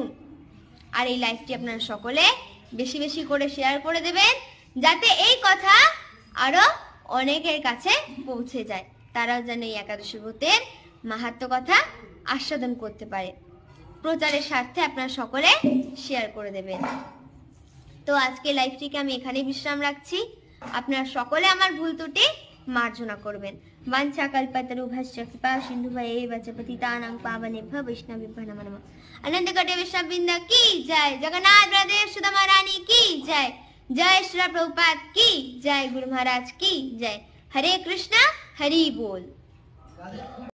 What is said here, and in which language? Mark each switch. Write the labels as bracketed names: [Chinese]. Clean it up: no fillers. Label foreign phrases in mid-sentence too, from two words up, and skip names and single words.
[Bangla] আর এই লাইভটি আপনারা সকলে বেশি বেশি করে শেয়ার করে দেবেন, যাতে এই কথা আরো অনেকের কাছে পৌঁছে যায়। তারাও যেন এই একাদশী ব্রতের মাহাত্ম্য কথা আস্বাদন করতে পারে। প্রচারের স্বার্থে আপনারা সকলে শেয়ার করে দেবেন। তো আজকে লাইভটিকে আমি এখানেই বিশ্রাম রাখছি। আপনারা সকলে আমার ভুল ত্রুটি মার্জনা করবেন। [Sanskrit] বাঞ্ছা কল্পতরুভ্যশ্চ কৃপা সিন্ধুভ্যেব চ পতিতানাং পাবনেভ্যো বৈষ্ণবেভ্যো নমো নমঃ। [Hindi] अनंत कोटि वैष्णववृंद की जय। जगन्नाथ बलदेव सुधा महारानी की जय। जय श्री प्रभुपाद की जय। गुरु महाराज की जय। हरे कृष्णा हरि बोल।